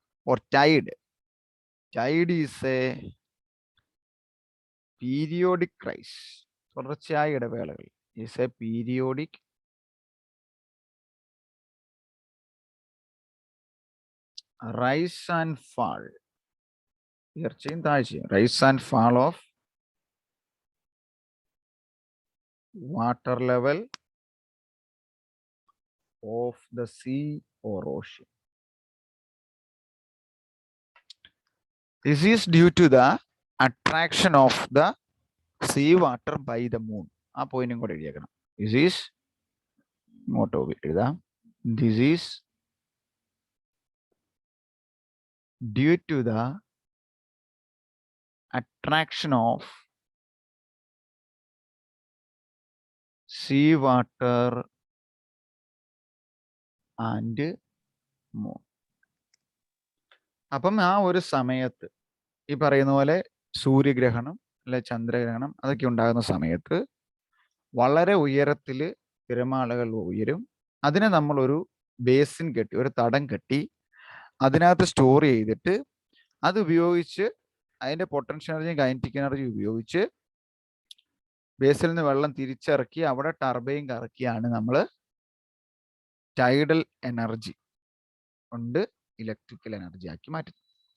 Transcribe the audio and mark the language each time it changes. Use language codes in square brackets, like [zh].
[en] or tide is a periodic rise, [ml] തുടർച്ചയായ ഇടവേളകൾ, [en] is a periodic rise and fall, [ml] ഉയർച്ചയും താഴ്ചയും, [en] Rise and fall of water level of the sea or ocean. This is due to the attraction of the sea water by the moon. [ml] ആ പോയിന്റും കൂടെ എഴുതിയേക്കണം. [en] This is [ml] ഇങ്ങോട്ട് എഴുതാം. [en] This is due to the attraction of sea water and moon. [ml] അപ്പം ആ ഒരു സമയത്ത് ഈ പറയുന്ന പോലെ സൂര്യഗ്രഹണം അല്ലെ ചന്ദ്രഗ്രഹണം അതൊക്കെ ഉണ്ടാകുന്ന സമയത്ത് വളരെ ഉയരത്തിൽ തിരമാലകൾ ഉയരും. അതിനെ നമ്മളൊരു ബേസിൻ കെട്ടി, ഒരു തടം കെട്ടി അതിനകത്ത് സ്റ്റോർ ചെയ്തിട്ട് അത് ഉപയോഗിച്ച് അതിൻ്റെ പൊട്ടൻഷ്യൽ എനർജിയും കൈനറ്റിക് എനർജിയും ഉപയോഗിച്ച് ബേസിൽ നിന്ന് വെള്ളം തിരിച്ചിറക്കി അവിടെ ടർബൈൻ കറക്കിയാണ് നമ്മൾ ടൈഡൽ എനർജി കൊണ്ട് ഇലക്ട്രിക്കൽ എനർജി ആക്കി മാറ്റുന്നത്.